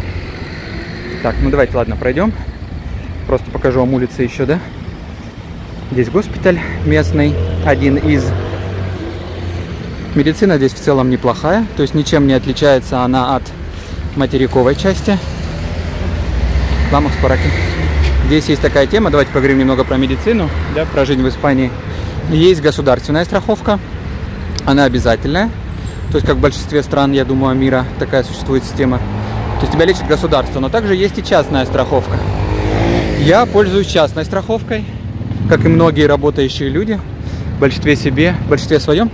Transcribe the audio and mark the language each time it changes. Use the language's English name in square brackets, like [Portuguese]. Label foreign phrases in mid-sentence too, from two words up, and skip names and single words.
[Russian] Так, ну давайте, ладно, пройдем. Просто покажу вам улицы еще, да. Здесь госпиталь местный, один из. Медицина здесь в целом неплохая, то есть ничем не отличается она от материковой части. [Spanish] Vamos por aquí. [Russian] Здесь есть такая тема, давайте поговорим немного про медицину, да, про жизнь в Испании. Есть государственная страховка, она обязательная, то есть как в большинстве стран, я думаю, мира такая существует система. То есть тебя лечит государство, но также есть и частная страховка. Я пользуюсь частной страховкой, как и многие работающие люди, в большинстве своем.